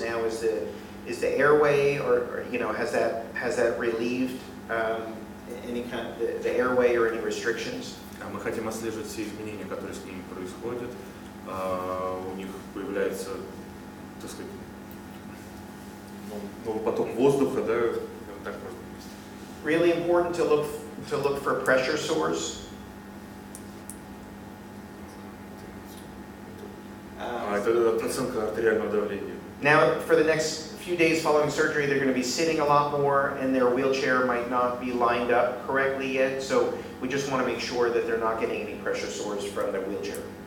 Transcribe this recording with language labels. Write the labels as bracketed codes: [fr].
[en] Now, is the airway, or has that relieved any kind of the airway or any restrictions? [ru] Мы хотим отслеживать все изменения, которые с ними происходят. У них появляется, так сказать, новый поток воздуха, да, так можно говорить. [en] Really important to look for pressure sores. [ru] Это оценка артериального давления. [en] Now, for the next few days following surgery, they're going to be sitting a lot more, and their wheelchair might not be lined up correctly yet. So we just want to make sure that they're not getting any pressure sores from their wheelchair.